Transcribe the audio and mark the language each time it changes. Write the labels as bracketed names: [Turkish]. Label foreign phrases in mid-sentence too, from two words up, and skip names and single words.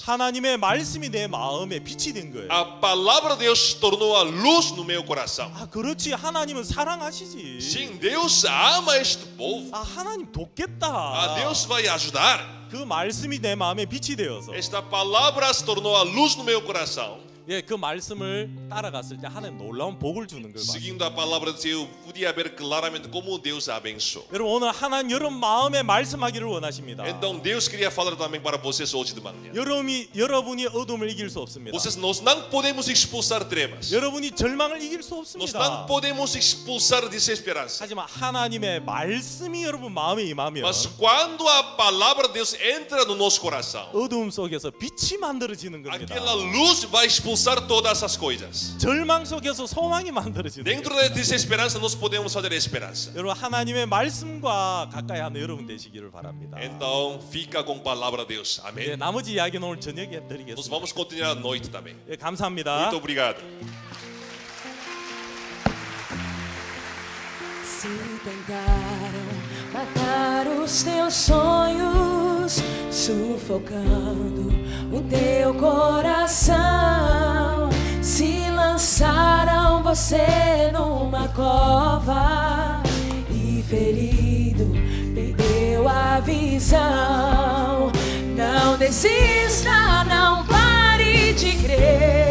[Korean] 하나님의 말씀이 내 마음에 빛이 된 거예요. [Portuguese] a palavra de Deus se tornou a luz no meu coração. [Korean] 아 그렇지 하나님은 사랑하시지. [Portuguese] Sim, Deus ama este povo. [Korean] 아 하나님 돕겠다. [Portuguese] Ah, Deus vai ajudar. [Korean] 그 말씀이 내 마음에 빛이 되어서 [Portuguese] Esta palavra se tornou a luz no meu coração. [Korean] 예, 그 말씀을 따라갔을 때 하나님 놀라운 복을 주는 걸 봤어요. [Portuguese] Seguindo a palavra de Deus, eu podia ver claramente como Deus a abençoou. [Korean] 여러분 오늘 하나님 여러분 마음에 말씀하기를 원하십니다. [Portuguese] Então Deus queria falar também para vocês hoje de manhã. [Korean] 여러분이 어둠을 이길 수 없습니다. [Portuguese] Nós não podemos expulsar trevas. [Korean] 여러분이 절망을 이길 수 [Portuguese] Nós [Korean] 없습니다. [Portuguese] não podemos expulsar desesperança. [Korean] 하지만 하나님의 말씀이 여러분 마음에 임하면 [Portuguese] Mas quando a palavra de Deus entra no nosso coração, [Korean] 어둠 속에서 빛이 만들어지는 겁니다. [Portuguese] aquela luz vai expulsar todas essas coisas. [Korean] 절망 속에서 소망이 만들어지는 [Portuguese] Dentro [Korean] 겁니다. [Portuguese] da desesperança, nós podemos fazer esperança. [Korean] 여러분 하나님의 말씀과 가까이 하는 여러분 되시기를 바랍니다. [Portuguese] Então, fica com a palavra de Deus. [Korean] 예, [Portuguese] Amém? [Korean] 나머지 이야기는 오늘 저녁에 [Portuguese] Nós [Korean] 드리겠습니다. [Portuguese] vamos continuar à noite também. [Korean] 예, 감사합니다. [Portuguese] Muito obrigado. Se tentaram matar os teus sonhos, sufocando o teu coração, se lançaram você numa cova e ferido perdeu a visão, não desista, não pare de crer.